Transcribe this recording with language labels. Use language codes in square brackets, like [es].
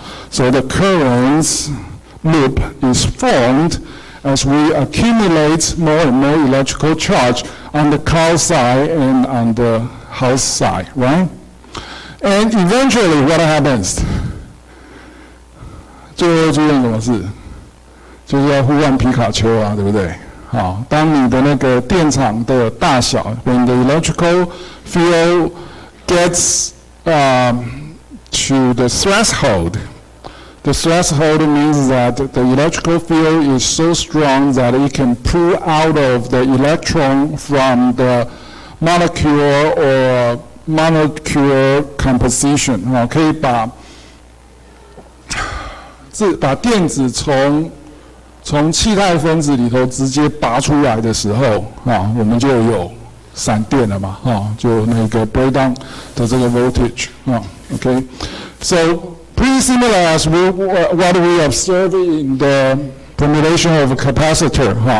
[en] So the current loop is formed as we accumulate more and more electrical charge on the cloud side and on the house side, right? And eventually, what happens? [zh] 最后出现什么事？就是要互换皮卡丘啊，对不对？好，当你的那个电场的大小 [en] when the electrical field gets to the threshold. The threshold means that the electrical field is so strong that it can pull out of the electron from the molecule or molecule composition. [zh] 可以把电子从气态分子里头直接拔出来的时候，我们就有闪电了嘛，就那个 breakdown 的这个 voltage. [en] Okay, so pretty similar as what we observe in the formulation of a capacitor.